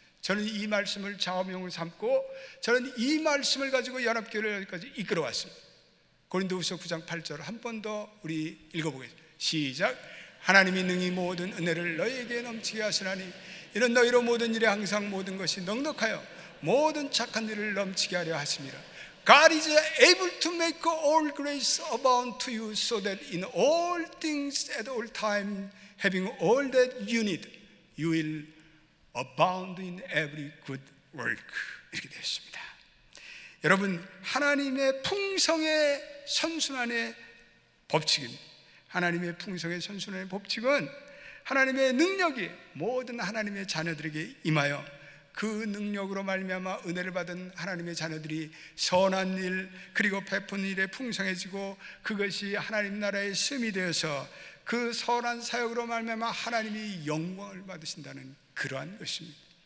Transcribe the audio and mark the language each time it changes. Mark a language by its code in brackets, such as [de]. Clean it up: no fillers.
[ko] 저는 이 말씀을 좌우명을 삼고, 저는 이 말씀을 가지고 연합교회를 여기까지 이끌어왔습니다. 고린도후서 9장 8절 한 번 더 우리 읽어보겠습니다. 시작. 하나님이 능히 모든 은혜를 너희에게 넘치게 하시나니 이는 너희로 모든 일에 항상 모든 것이 넉넉하여 모든 착한 일을 넘치게 하려 하심이라. [en] God is able to make all grace abound to you, so that in all things at all time, having all that you need, you will abound in every good work. [ko] 이렇게 되어 있습니다. 여러분, 하나님의 풍성의 선순환의 법칙입니다. 하나님의 풍성의 선순환의 법칙은 하나님의 능력이 모든 하나님의 자녀들에게 임하여 그 능력으로 말미암아 은혜를 받은 하나님의 자녀들이 선한 일, 그리고 베푼 일에 풍성해지고, 그것이 하나님 나라의 씀이 되어서 그 선한 사역으로 말미암아 하나님이 영광을 받으신다는 그러한 것입니다.